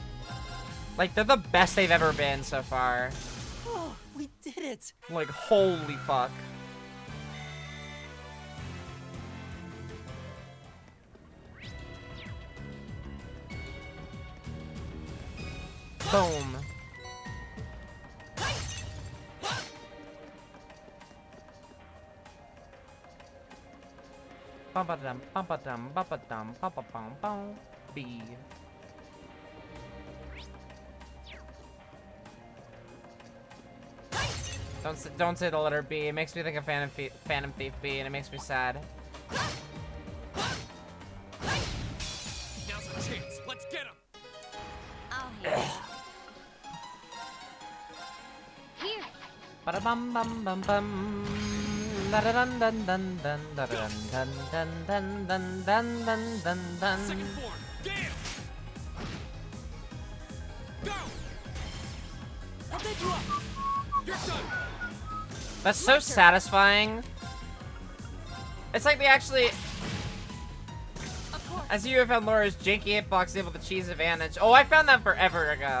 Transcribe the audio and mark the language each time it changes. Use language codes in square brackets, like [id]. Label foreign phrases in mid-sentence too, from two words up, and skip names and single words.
[en] Like, they're the best they've ever been so far. Oh, we did it. Like, holy fuck. Boom. Ba-ba-dum, ba-ba-dum, ba-ba-dum, ba-ba-bum-bum. B. Don't say the letter B. It makes me think of Phantom Thief B, and it makes me sad. Now's our chance. Let's get him. I'll handle it. Here. Ba-da-bum bum bum bum. Da-da-dun dun dun dun da-da-dun dun dun dun dun dun dun dun dun. Second form. Get him. Go. I'll take you up. You're done. That's so satisfying. It's like they actually, Of course. as you have found Laura's janky hitbox able to cheese advantage. Oh, I found that forever ago.